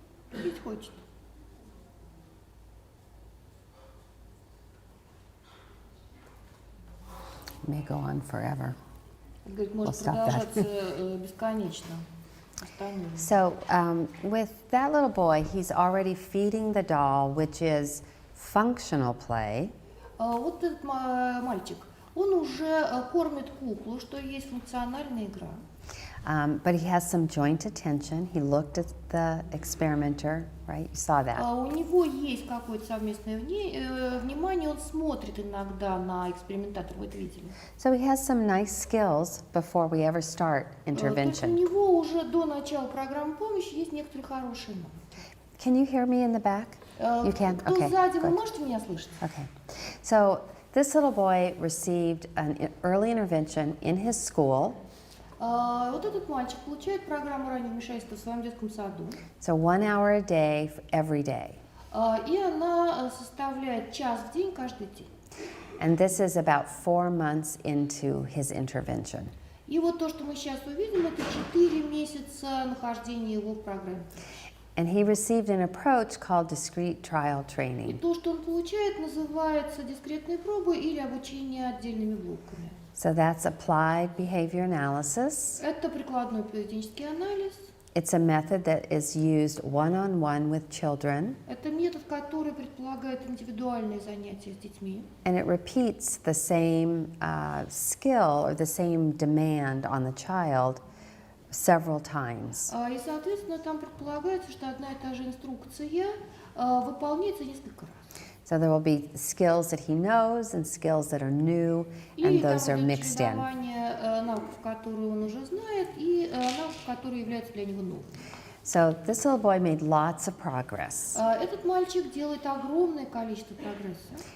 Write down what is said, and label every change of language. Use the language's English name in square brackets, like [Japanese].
[Russian] Пить хочет. [English] May go on forever. [Russian] Говорит, может [English] We'll stop that. [Russian] продолжаться бесконечно. Остановим. [English] So with that little boy, he's already feeding the doll, which is functional play. [Russian] Вот этот мальчик, он уже кормит куклу, что есть функциональная игра. [English] But he has some joint attention. He looked at the experimenter, right? You saw that. [Russian] У него есть какое-то совместное внимание, он смотрит иногда на экспериментатор, вы это видели. [English] So he has some nice skills before we ever start [Russian] То есть у [English] intervention. [Russian] него уже до начала программы помощи есть некоторые хорошие навыки. [English] Can you hear me in the back? You can? [Russian] Кто [English] Okay, [Russian] сзади, вы [English] good. [Russian] можете меня слышать? [English] Okay. So this little boy received an early intervention in his school. [Russian] Вот этот мальчик получает программу раннего вмешательства в своем детском саду. [English] So 1 hour a day every day. [Russian] И она составляет час в день каждый день. [English] And this is about 4 months into his intervention. [Russian] И вот то, что мы сейчас увидим, это 4 месяца нахождения его в программе. [English] And he received an approach called discrete trial [Russian] И [English] training. [Russian] то, что он получает, называется дискретной пробой или обучение отдельными блоками. [English] So that's applied behavior analysis. [Russian] Это прикладной поведенческий анализ. [English] It's a method that is used one-on-one with children, [Russian] Это метод, который предполагает индивидуальные занятия с детьми. [English] and it repeats the same skill or the same demand on the child several times. [Russian] И, соответственно, там предполагается, что одна и та же инструкция выполняется несколько раз. [English] So there will be skills that he knows and skills that are new, and those are mixed in. [Russian] Навыков, которые он уже знает, и навыков, которые являются для него новыми. [English] So this little boy made lots of progress. [Russian] Этот мальчик делает огромное количество прогресса.